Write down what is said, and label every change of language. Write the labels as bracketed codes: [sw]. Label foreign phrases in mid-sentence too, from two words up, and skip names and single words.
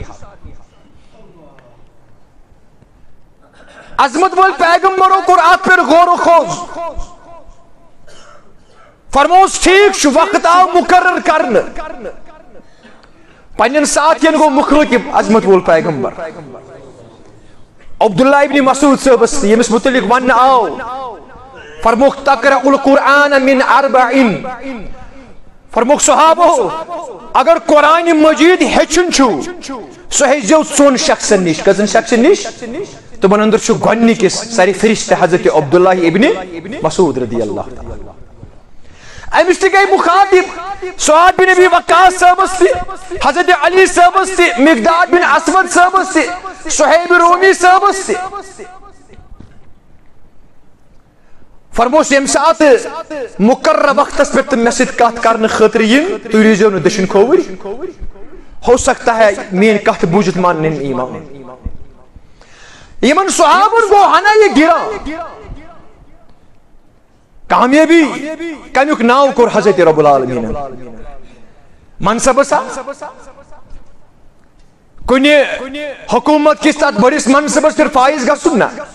[ks] عظمت وٲلۍ پیغمبرو کوٚر اتھ پٮ۪ٹھ غور و خوض فرموس ٹھیک چھُ وقت آو مقرر کرنہٕ پننٮ۪ن ساتھین گوٚو مُخٲطب عظمت وول پیغمبر عبداللہ ابن مسعود صٲبس ییٚمِس متعلق وننہٕ آو فرموکھ [ar] تقرأ القرآن من اربعین [ks] فرموکھ صحابو اگر قرآن مجید ہیٚچھُن چھُ سُہ ہیٚچھزیو ژۄن شخصن نِش کٔژن شخصن نِش تِمن انٛدر چھُ گۄڈنِکِس سارے فرشتہٕ حضرت عبداللہ ابن مسعود [ar] رضی اللہ تعالیٰ [ks] امس تہِ گٔے مخاطب سعد بن ابی وقاص صٲبس تہِ حضرت علی صٲبس تہِ مقداد بن اسود صٲبس تہِ صہیب رومی صٲبس تہِ فرموس ییٚمہِ ساتہٕ مقررہ وقتس پٮ۪ٹھ تِم مےٚ سۭتۍ کتھ کرنہٕ خٲطرٕ یِن تُہۍ روٗزِو نہٕ دٔچھِنۍ کھووٕرۍ [ur] ہو سکتا ہے [ks] میٲنۍ کتھ بوٗزِتھ مانن ایمان یمن صحابن گوٚو ہنا یہِ گِران کامیابی کمیُک ناو کوٚر حضرت [ar] رب العالمین [ks] منصبس کُنہِ حکومت کِس تتھ بٔڑِس منصبس پٮ۪ٹھ فٲیض گژھُن نہ